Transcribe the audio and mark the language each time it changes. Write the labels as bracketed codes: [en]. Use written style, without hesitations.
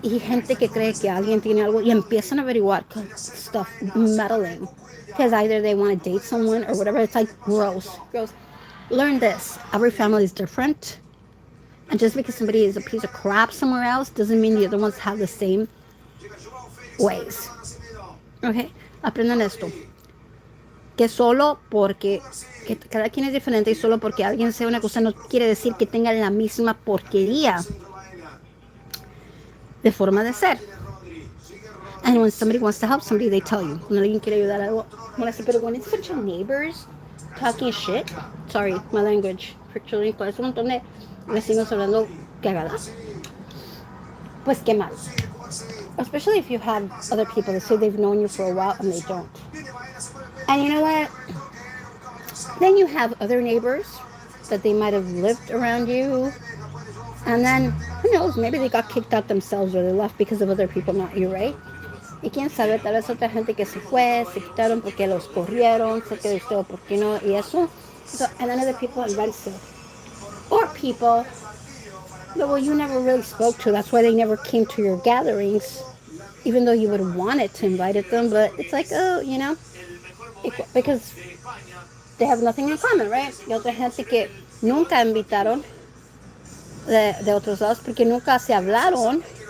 [es] Y gente que cree que alguien tiene algo y empiezan a averiguar [en] stuff, meddling. Because either they want to date someone or whatever. It's like gross. Learn this. Every family is different. And just because somebody is a piece of crap somewhere else doesn't mean the other ones have the same ways. [es] Okay? Aprendan esto. Que solo porque que cada quien es diferente y solo porque alguien sea una cosa no quiere decir que tenga la misma porquería de forma de ser. [en] And when somebody wants to help somebody, they tell you. [es] Cuando alguien quiere ayudar a algo, pero [en] when it's such neighbors talking shit, sorry, my language, for children, [es] con un montón de vecinos hablando cagadas, pues qué mal. [en] Especially if you have other people that say they've known you for a while and they don't. And you know what? Then you have other neighbors that they might have lived around you. And then, who knows, maybe they got kicked out themselves or they left because of other people, not you, right? [es] Y quién sabe, tal vez otra gente que se fue, se quitaron porque los corrieron, se quedó usted o por qué no, y eso. [en] So, and then other people invent stuff. Or people that, well, you never really spoke to. That's why they never came to your gatherings, even though you would have wanted to invite them. But it's like, oh, you know, because they have nothing in common, right? [es] Y otra gente que nunca invitaron de otros lados porque nunca se hablaron.